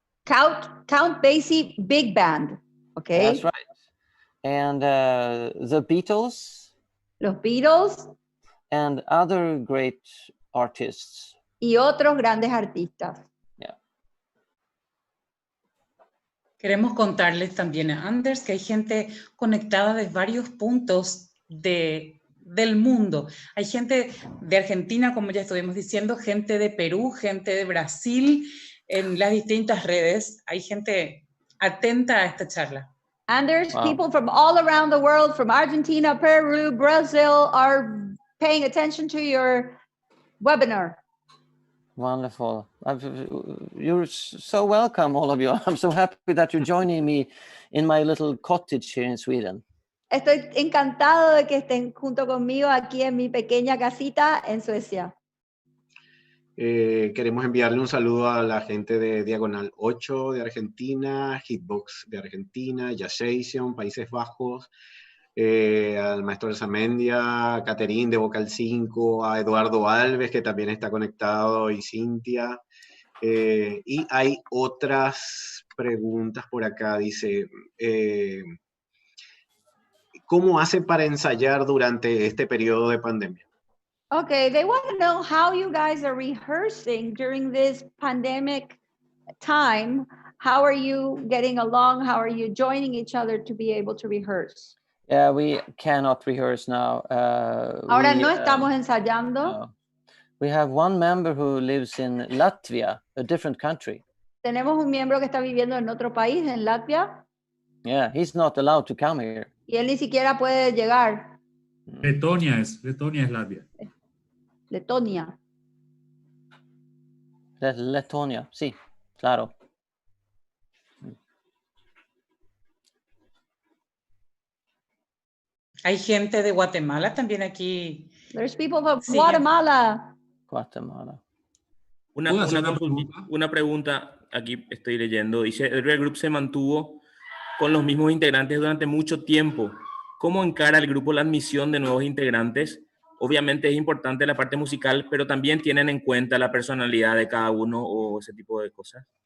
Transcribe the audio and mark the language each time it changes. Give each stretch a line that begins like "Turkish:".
English: Count Basie, big band. Okay. That's right. And the Beatles.
Spanish: Los Beatles.
English: And other great artists.
Spanish: Y otros grandes artistas.
English: Yeah.
Spanish: Queremos contarles también a Anders que hay gente conectada de varios puntos del mundo. Hay gente de Argentina, como ya estuvimos diciendo, gente de Perú, gente de Brasil, en las distintas redes. Hay gente atenta a esta charla.
English: Anders, people from all around the world, from Argentina, Peru, Brazil, are paying attention to your webinar. Wonderful. You're so welcome, all of you. I'm so happy that you're joining me in my little cottage here in Sweden.
Spanish: Estoy encantado de que estén junto conmigo aquí en mi pequeña casita en Suecia. Queremos enviarle un saludo a la gente de Diagonal 8 de Argentina, Hitbox de Argentina, Jazzation, Países Bajos, al maestro Alzamendia, a Caterín de Vocal 5, a Eduardo Alves, que también está conectado, y Cintia. Y hay otras preguntas por acá. Dice, ¿cómo hace para ensayar durante este periodo de pandemia?
English: Okay, they want to know how you guys are rehearsing during this pandemic time. How are you getting along? How are you joining each other to be able to rehearse? Yeah, we cannot rehearse now.
Spanish: Ahora no estamos ensayando. No.
English: We have one member who lives in Latvia, a different country.
Spanish: Tenemos un miembro que está viviendo en otro país, en Latvia.
English: Yeah, he's not allowed to come here.
Spanish: Y él ni siquiera puede llegar. Letonia es Latvia. Letonia. Letonia, sí, claro. Hay gente de Guatemala también aquí.
English: There's people from Guatemala.
Spanish: Guatemala. Una pregunta, aquí estoy leyendo. Dice, el Real Group se mantuvo con los mismos integrantes durante mucho tiempo. ¿Cómo encara el grupo la admisión de nuevos integrantes? Obviamente es importante la parte musical, pero también tienen en cuenta la personalidad de cada uno o ese tipo de cosas.